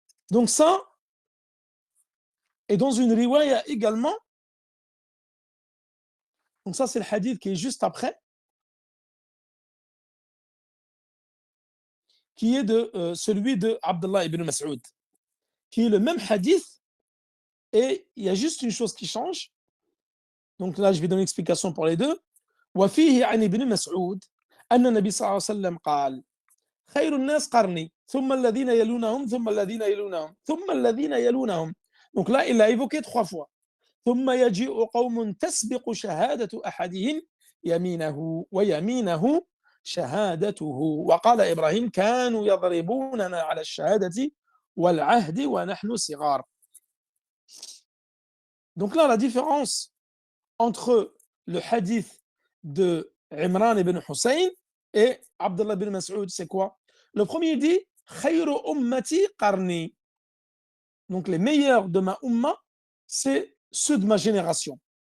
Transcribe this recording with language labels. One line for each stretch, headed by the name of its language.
French: Donc ça, et dans une riwaya également, donc ça c'est le hadith qui est juste après, qui est de celui de Abdullah ibn Mas'ud, qui est le même hadith, et il y a juste une chose qui change. Donc là, je vais donner une explication pour les deux.
Arabic: وفيه عن ابن مسعود أن النبي صلى الله عليه وسلم قال خير الناس قرني ثم الذين يلونهم ثم الذين يلونهم ثم الذين يلونهم.
French: Donc là, il l'a évoqué 3 fois.
Arabic: ثم يجيء قوم تسبق شهادة أحدهم يمينه ويمينه شهادته. وقال إبراهيم كانوا يضربوننا على الشهادة والعهد ونحن صغار.
French: Donc là, la différence entre le hadith de Imran ibn Hussein et Abdullah ibn Mas'ud, c'est quoi? Le premier dit
Arabic: khayru ummati qarni.
French: Donc les meilleurs de ma umma, c'est ceux de ma génération.